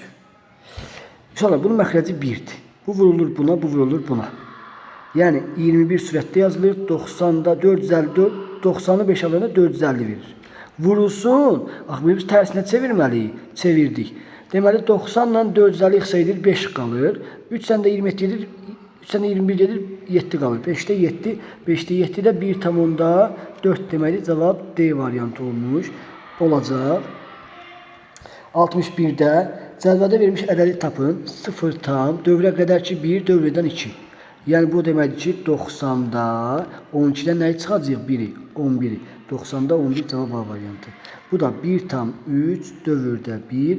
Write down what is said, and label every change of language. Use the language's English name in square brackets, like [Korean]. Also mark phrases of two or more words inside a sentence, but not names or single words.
[Azerbaijani] İnşallah bunun məxrəci 1'dir. Bu vurulur buna, bu vurulur buna. Yəni 21 sürətdə yazılır. 90'da 454, 90'ı 5 alanda 450 verir. Vurulsun. Axı biz tərsinə çevirməliyik. Çevirdik. Deməli 90 ilə 450 ixtisar edir 5 qalır. [Turkish] 3 ilə də 27 edir 3 tane 21 gelir 7 kalır. 5'te 7. 5'te 7'de 1,4 demeli. Cevap D variantı olmuş. [Azerbaijani] Olacaq. 61'də cədvəldə verilmiş ədədi tapın. 0 tam. Dövrə qədər ki 1, dövrədən 2. Yəni bu deməkdir ki 90'da 12'dən nəyi çıxacaq? 1'i. 11'i. 90'da 11 cevap A variantı. Bu da 1 tam 3, dövrdə 1.